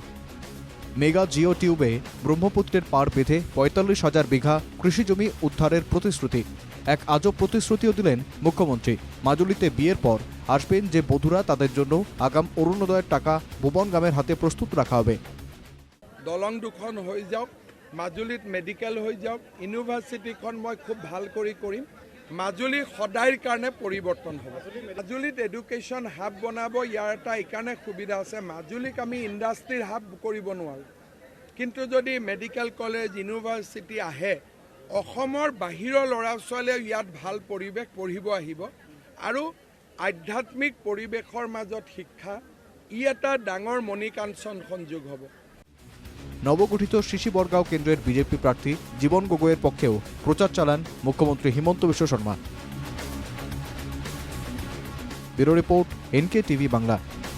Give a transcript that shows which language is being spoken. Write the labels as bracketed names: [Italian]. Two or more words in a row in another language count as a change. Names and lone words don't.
[English] mega geo [Bangla] টিউবে ব্রহ্মপুত্রের পাড় বেঁধে 45,000 বিঘা কৃষিজমি উদ্ধারের প্রতিশ্রুতি। এক আজব প্রতিশ্রুতিও দিলেন মুখ্যমন্ত্রী। মাজুলীতে বিয়ের পর আসবেন যে বধূরা, তাদের জন্য আগাম অরুণোদয়ের টাকা ভুবনগামের হাতে প্রস্তুত রাখা হবে। [Assamese] দলং দুখন হৈ যাওক, মাজুলীত মেডিকেল হৈ যাওক, ইউনিভাৰ্চিটিখন মই খুব ভাল কৰি কৰিম। মাজুলী সদায়ৰ কাৰণে পৰিৱৰ্তন হ'ব। মাজুলীত [English] education hub [Assamese] বনাব, ইয়াৰ এটা এইকাৰণে সুবিধা আছে, মাজুলীক আমি ইণ্ডাষ্ট্ৰীৰ হাব কৰিব নোৱাৰোঁ। কিন্তু যদি [English] medical college university [Assamese] আহে, অসমৰ বাহিৰৰ ল'ৰা ছোৱালীয়ে ইয়াত ভাল পৰিৱেশ পঢ়িব আহিব আৰু আধ্যাত্মিক পৰিৱেশৰ মাজত শিক্ষা, ই এটা ডাঙৰ মণিকাঞ্চন সংযোগ হ'ব। [Bangla] নবগঠিত শিশি বরগাঁও কেন্দ্রের বিজেপি প্রার্থী জীবন গগৈয়ের পক্ষেও প্রচার চালান মুখ্যমন্ত্রী হিমন্ত বিশ্ব শর্মা। [English] bureau report, [Bangla] NK টিভি বাংলা।